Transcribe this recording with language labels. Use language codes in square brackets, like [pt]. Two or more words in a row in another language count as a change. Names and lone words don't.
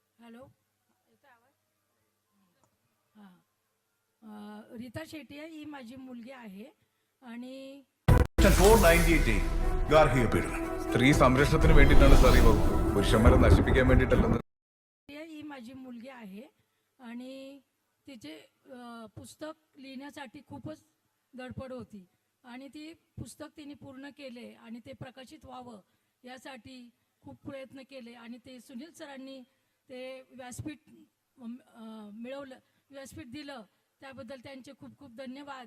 [mr] हॅलो, येतोय आवाज? हां, रीता शेट्टी ही माझी मुलगी आहे आणि [ml] 498 ഗാർഹിക സ്ത്രീ സംരക്ഷണത്തിന് വേണ്ടിയിട്ടാണ് സാർ ഈ വകുപ്പ്. പുരുഷന്മാരെ നശിപ്പിക്കാൻ വേണ്ടിയിട്ടല്ലെന്ന്. [mr] ही माझी मुलगी आहे आणि तिचे पुस्तक लिहिण्यासाठी खूपच धडपड होती आणि ती पुस्तक तिने पूर्ण केले आणि ते प्रकाशित व्हावं यासाठी खूप प्रयत्न केले आणि ते सुनील सरांनी ते व्यासपीठ मिळवलं, व्यासपीठ दिलं, त्याबद्दल त्यांचे खूप खूप धन्यवाद.